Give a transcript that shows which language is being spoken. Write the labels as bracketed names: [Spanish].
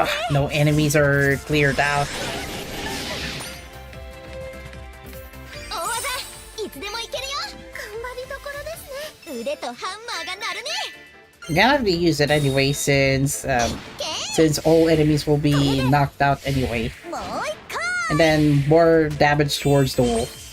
[English] No enemies are cleared out. [Japanese] 大技、いつでもいけるよ。頑張りどころですね。腕とハンマーが鳴るね。 [English] I'm gonna have to use it anyway since all enemies will be knocked out anyway. [Japanese] もう一回。 [English] And then more damage towards the wolf.